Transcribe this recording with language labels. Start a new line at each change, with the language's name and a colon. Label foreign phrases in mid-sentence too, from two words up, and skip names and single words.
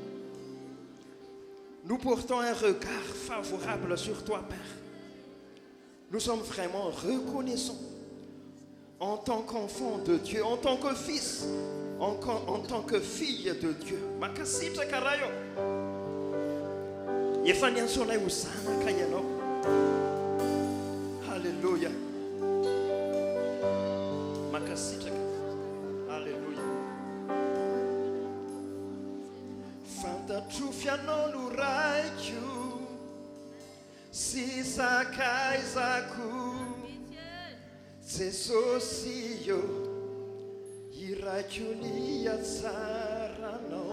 French: Nous portons un regard favorable sur toi, Père. Nous sommes vraiment reconnaissants en tant qu'enfant de Dieu, en tant que fils, en tant que fille de Dieu.
Malagasy: Makasitraka rayo. Efa niantsonay ho zanaka ianao. Alléluia. Makasitraka. Alléluia. Fantatro fianao raiko sy sakaizako Jesosy io iraiko ny atsaranao.